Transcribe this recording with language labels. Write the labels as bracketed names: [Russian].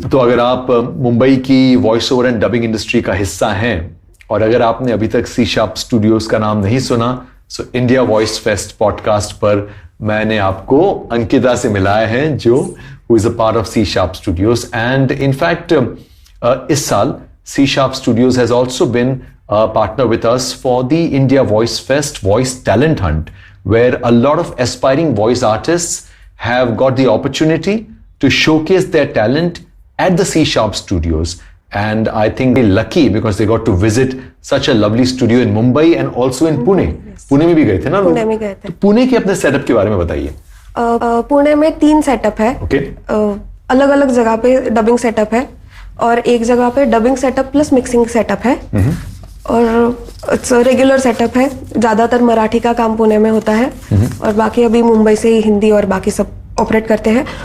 [Hindi] तो अगर आप मुंबई की voice over and dubbing industry का हिस्सा हैं और अगर आपने अभी तक सी शार्प स्टूडियोज का नाम नहीं सुना, so India voice fest podcast पर मैंने आपको अंकिता से मिलाया है, जो who is a part of C sharp studios. And in fact इस साल C sharp studios has also been [English] partner with us for the India Voice Fest Voice Talent Hunt, where a lot of aspiring voice artists have got the opportunity to showcase their talent at the C Sharp Studios. And I think they're lucky because they got to visit such a lovely studio in Mumbai and also in Pune. [Hindi] Pune में भी गए थे ना? पुणे में गए थे। तो पुणे के अपने सेटअप के बारे में बताइए। पुणे में 3 सेटअप है। ओके। अलग अलग जगह पे डबिंग सेटअप है और एक जगह पे dubbing setup plus mixing setup है और रेगुलर सेटअप है। ज्यादातर मराठी का काम पुणे में होता है और बाकी अभी मुंबई से ही हिंदी और बाकी सब ऑपरेट करते हैं।